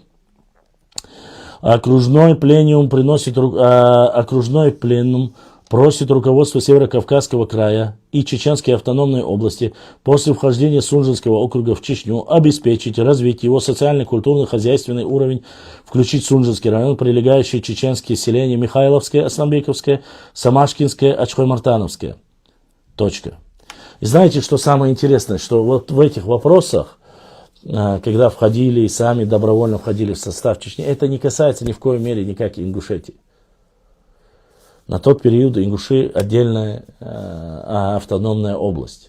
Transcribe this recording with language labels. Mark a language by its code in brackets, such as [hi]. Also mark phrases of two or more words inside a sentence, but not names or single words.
[ru] Окружной пленум просит руководство Северо-Кавказского края и Чеченской автономной области после вхождения Сунжинского округа в Чечню обеспечить развить его социально-культурно-хозяйственный уровень, включить Сунжинский район, прилегающие чеченские селения Михайловское, Асланбековское, Самашкинское, Ачхой-Мартановское. Точка. И знаете, что самое интересное, что вот в этих вопросах, когда входили и сами добровольно входили в состав Чечни, это не касается ни в коей мере никак Ингушетии. На тот период Ингуши отдельная автономная область.